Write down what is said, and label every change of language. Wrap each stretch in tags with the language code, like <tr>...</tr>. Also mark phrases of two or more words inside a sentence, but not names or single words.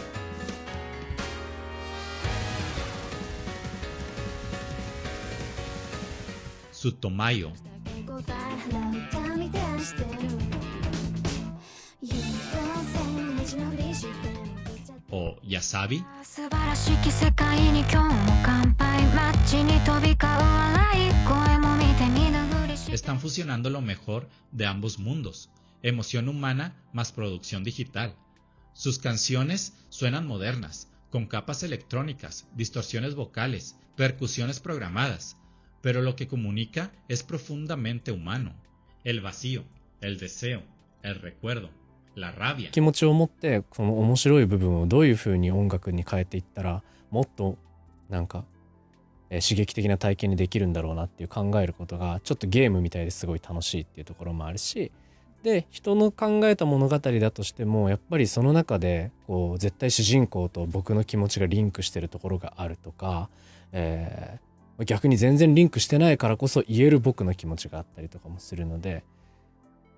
<es>Sutomayo o Yasabi están fusionando lo mejor de ambos mundos, emoción humana más producción digital. Sus canciones suenan modernas, con capas electrónicas, distorsiones vocales, percusiones programadas, pero lo que comunica es profundamente humano. El vacío, el deseo, el recuerdo, la rabia.</es> <ja>気持ちを持ってこの面白い部分をどういう風に音楽に変えていったらもっとなんか刺激的な体験にできるんだろうなっていう考えることがちょっとゲームみたいですごい楽しいっていうところもあるし、で人の考えた物語だとしてもやっぱりその中でこう絶対主人公と僕の気持ちがリンクしてるところがあるとか、逆に全然リンクしてないからこそ言える僕の気持ちがあったりとかもするので、</ja>